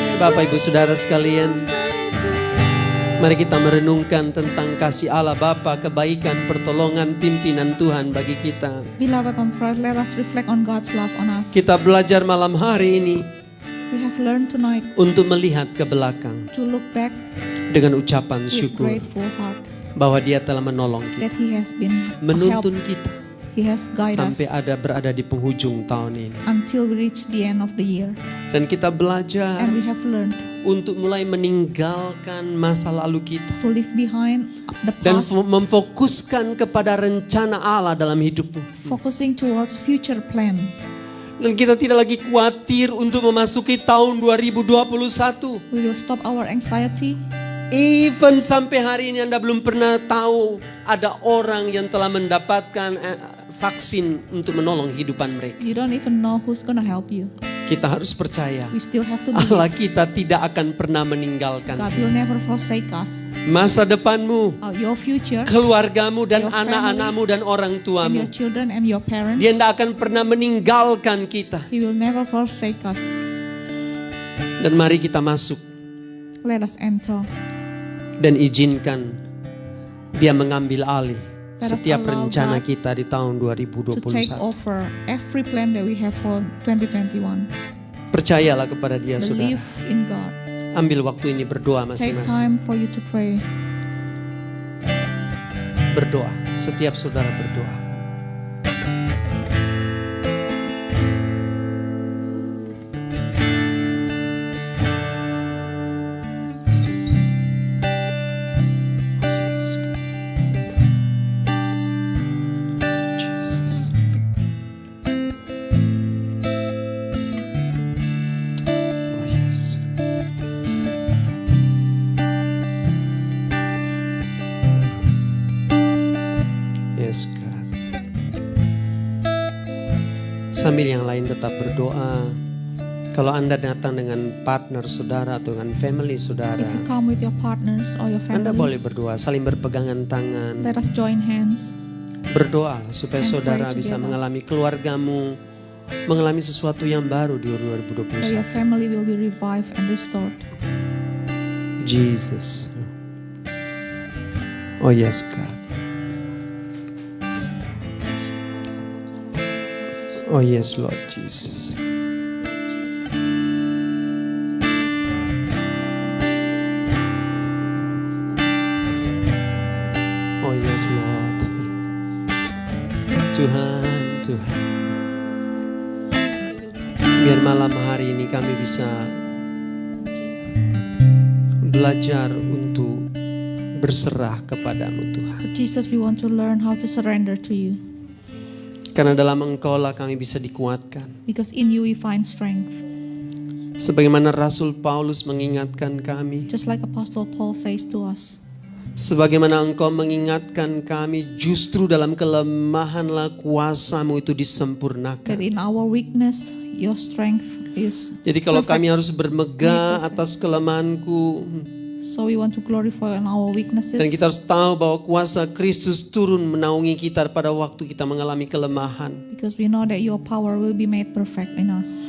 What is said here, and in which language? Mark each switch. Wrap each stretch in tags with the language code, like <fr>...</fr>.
<id>Bapak Ibu Saudara sekalian, mari kita merenungkan tentang kasih Allah Bapa, kebaikan, pertolongan, pimpinan Tuhan bagi kita.</id> <en>Beloved on Christ, let us reflect on God's love on us.</en> <id>Kita belajar malam hari ini</id> <en>We have learned tonight</en> <id>untuk melihat ke belakang</id> <en>to look back</en> <id>dengan ucapan</id> <en>with</en> <id>syukur</id> <en>grateful heart</en> <id>bahwa Dia telah menolong kita,</id> <en>that He has been a help.</en> <id>menuntun kita</id> <en>He has guided</en> <id>sampai</id> <en>us</en> <id>berada di penghujung tahun ini.</id> <en>until we reach the end of the year.</en> <id>Dan kita belajar</id> <en>And we have learned</en> <id>untuk mulai meninggalkan masa lalu kita</id> <en>to leave behind the</en> <id>dan</id> <en>past,</en> <id>memfokuskan kepada rencana Allah dalam hidupmu.</id> <en>focusing towards future plan.</en> <id>Dan kita tidak lagi khawatir untuk memasuki tahun 2021.</id> <en>We will stop our anxiety.</en> <id>Even sampai hari ini Anda belum pernah tahu ada orang yang telah mendapatkan vaksin untuk menolong kehidupan mereka.</id> <en>You don't even know who's gonna help you.</en> <id>Kita harus percaya</id> <en>We still have to</en> <id>Allah</id> <en>believe</en> <id>kita tidak akan pernah meninggalkan.</id> <en>God will never forsake us.</en> <id>Masa depanmu,</id> <en>Your future</en> <id>keluargamu dan</id> <en>Your family,</en> <id>anak-anakmu dan orang</id> <en>and</en> <id>tuamu,</id> <en>your children and your parents.</en> <id>Dia tidak akan pernah meninggalkan kita.</id> <en>He will never forsake us.</en> <id>Dan mari kita masuk</id> <en>Let us enter.</en> <id>dan izinkan Dia mengambil alih</id> <en>Let us</en> <id>setiap</id> <en>allow</en> <id>rencana</id> <en>God</en> <id>kita di tahun</id> <en>to take</en> <id>2021.</id> <en>over every plan that we have for 2021.</en> <id>Percayalah kepada Dia,</id> <en>Believe</en> <id>saudara.</id> <en>in God.</en> <id>Ambil waktu ini berdoa</id> <en>Take</en> <id>masing-masing.</id> <en>time for you to pray.</en> <id>Berdoa, setiap saudara berdoa.</id> <en>Jesus. Oh yes. Yes God.</en> <id>Sambil yang lain tetap berdoa. Kalau Anda datang dengan partner saudara atau dengan family saudara,</id> <en>If you come with your partners or your</en> <id>Anda</id> <en>family,</en> <id>boleh berdoa, saling berpegangan tangan.</id> <en>let us join hands.</en> <id>Berdoalah supaya</id> <en>And</en> <id>saudara</id> <en>pray</en> <id>bisa</id> <en>together.</en> <id>mengalami keluargamu, mengalami sesuatu yang baru di</id> <en>That</en> <id>2021.</id> <en>your family will be revived and restored. Jesus. Oh yes God. Oh yes Lord Jesus. Oh yes Lord.</en> <id>Tuhan, Tuhan. Biar malam hari ini kami bisa belajar untuk berserah kepadamu Tuhan.</id> <en>Jesus, we want to learn how to surrender to you.</en> <id>Karena dalam Engkau lah kami bisa dikuatkan.</id> <en>Because in you we find strength.</en> <id>Sebagaimana Rasul Paulus mengingatkan kami.</id> <en>Just like Apostle Paul says to us.</en> <id>Sebagaimana Engkau mengingatkan kami, justru dalam kelemahanlah kuasa-Mu itu</id> <en>That</en> <id>disempurnakan.</id> <en>in our weakness, your strength is</en> <id>Jadi kalau</id> <en>perfect.</en> <id>kami harus bermegah atas kelemahanku,</id> <en>So we want to glorify on our weaknesses.</en> <id>dan kita harus tahu bahwa kuasa Kristus turun menaungi kita pada waktu kita mengalami kelemahan.</id> <en>Because we know that your power will be made perfect in us.</en>